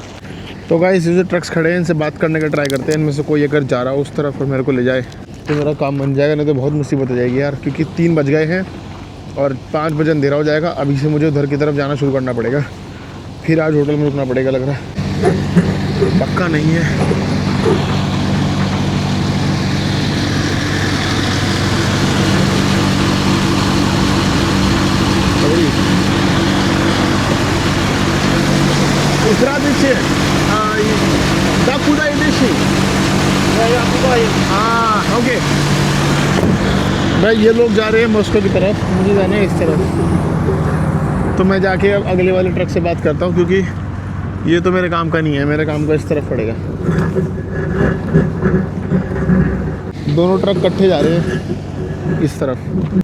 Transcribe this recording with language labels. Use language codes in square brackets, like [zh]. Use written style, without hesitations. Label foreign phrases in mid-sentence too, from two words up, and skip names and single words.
[hi] तो गाइस ये जो ट्रक्स खड़े हैं, इनसे बात करने का ट्राई करते हैं। इनमें से कोई अगर जा रहा हो उस तरफ और मेरे को ले जाए तो मेरा काम बन जाएगा, नहीं तो बहुत मुसीबत हो जाएगी यार। क्योंकि 3 बज गए हैं और 5 बजे अंधेरा हो जाएगा। अभी से मुझे उधर की तरफ जाना शुरू करना पड़ेगा। फिर आज होटल में रुकना पड़ेगा लग रहा है, पक्का नहीं है। [ru] Здравствуйте. Да куда идешь? [hi] ओके। भाई ये लोग जा रहे हैं मॉस्को की तरफ, मुझे जाना है इस तरफ। तो मैं जाके अब अगले वाले ट्रक से बात करता हूँ, क्योंकि ये तो मेरे काम का नहीं है। मेरे काम का इस तरफ पड़ेगा। दोनों ट्रक इकट्ठे जा रहे हैं इस तरफ।